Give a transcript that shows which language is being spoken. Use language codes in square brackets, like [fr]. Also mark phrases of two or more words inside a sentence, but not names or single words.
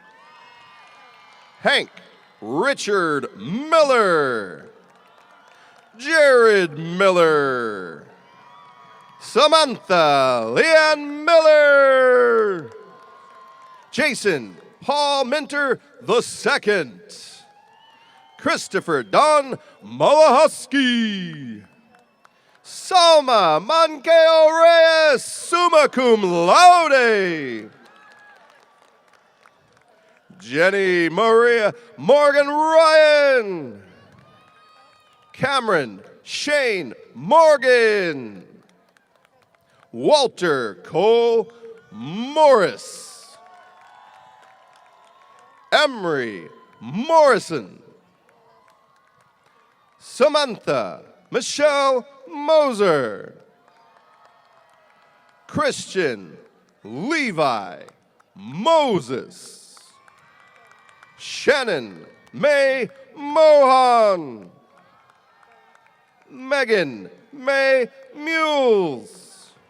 [en] Hank Richard Miller. Jared Miller. Samantha Leanne Miller. Jason Paul Minter II. Christopher Don Malahusky. Salma Mankeo Reyes, [la] summa cum laude. [en] Jenny Maria Morgan Ryan. Cameron Shane Morgan. Walter Cole Morris. Emery Morrison. Samantha Michelle Moser. Christian Levi Moses. Shannon May Mohan. Megan May Mules.